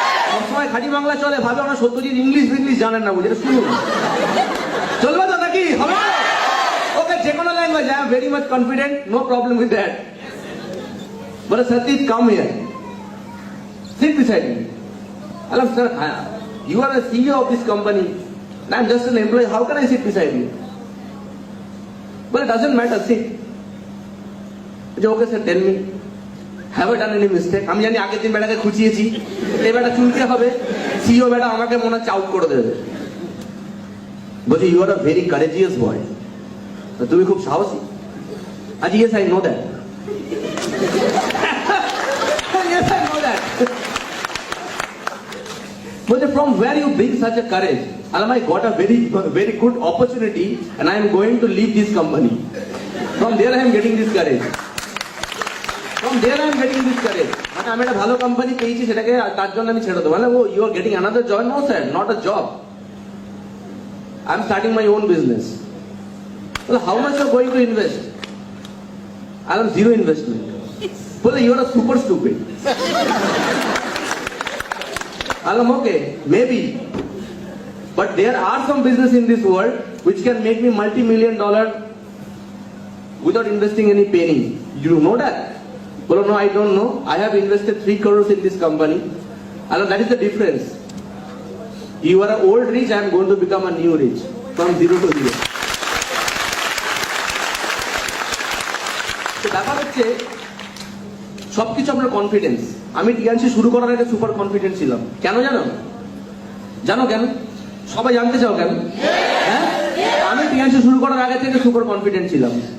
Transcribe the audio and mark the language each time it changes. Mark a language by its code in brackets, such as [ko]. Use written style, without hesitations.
[bn] সবসময় খাঁটি বাংলা চলে, ভাবে আমরা সত্যজিৎ ইংলিশ জানেন না, বুঝে শুনুন। চলবে তো নাকি? হবে? [en] okay, [bn] যে কোনো [en] Language, I am very much confident, no problem with that. বলে Satyajit come here, sit beside me. Hello sir, you are the CEO of this company and I am just an employee, how can I sit beside you? Well, it doesn't matter, sit. Okay sir, tell me, have I done any mistake? [bn] আমি জানি আগের দিন বেটাকে খুঁচিয়েছি, এই বেটা চুলকে হবে, CEO বেটা আমাকে মনে হচ্ছে আউট করে দেবে। বলছি [en] you are a very courageous boy, [bn] তুমি খুব সাহসী। [en] আজ yes I know that, yes I know that. But from where you bring such a courage? Alam, I got a very good opportunity and I am going to leave this company. From there I am getting this courage. From there I am getting this courage. [bn] মানে আমি একটা ভালো company পেয়েছি, সেটাকে তার জন্য আমি ছেড়ে দেবো। মানে ও [en] You are getting another job? No sir, not a job. I am starting my own business. Well, how much you are going to invest? I am zero investment. Well, you are a super stupid. I'm okay, maybe. But there are some business in this world which can make me multi-million-dollar without investing any penny. You know that? Well, no, I don't know. I have invested 3 crores in this company. That is the difference. You are an old rich, I am going to become a new rich. From 0 to 0. [bn] So, ব্যাপার হচ্ছে সবকিছু আপনার confidence. আমি TNC শুরু করার আগে super confident ছিলাম। কেন জানো? জানো কেন? সবাই জানতে চাও কেন? হ্যাঁ, আমি টিএনসি শুরু করার আগে থেকে সুপার কনফিডেন্ট ছিলাম।